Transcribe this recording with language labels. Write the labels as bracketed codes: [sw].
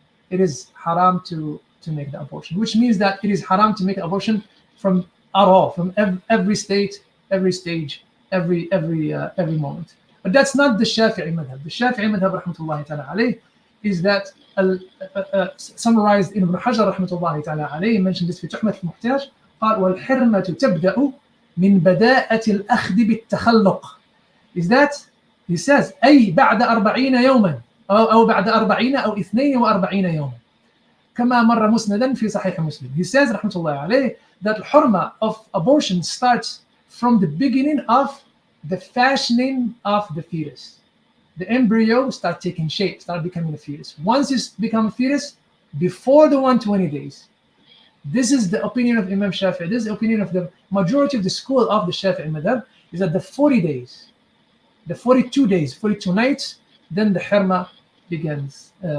[en] It is haram to make the abortion, which means that it is haram to make an abortion from every state, every stage, every moment. But that's not the Shafi'i madhab. The Shafi'i madhab rahmatullahi ta'ala alayh is that summarized in Ibn Hajar rahmatullahi ta'ala alayh, mentioned this [ar] في تحمة المحتاج, قال والحرمة تبدأ من بداءة الأخذ بالتخلق. [en] Is that, he says, [ar] أي بعد 40 يوما أو بعد 40 أو 42 يوما كما مر مسندا في صحيح مسلم. [en] He says [ar] رحمة الله عليه [en] that hurma of abortion starts from the beginning of the fashioning of the fetus. The embryo start taking shape, start becoming a fetus. Once it's become a fetus, before the 120 days. This is the opinion of Imam Shafi'i. This is the opinion of the majority of the school of the Shafi'i madhab, is that the 40 days, the 42 days, 42 nights, then the hurma begins.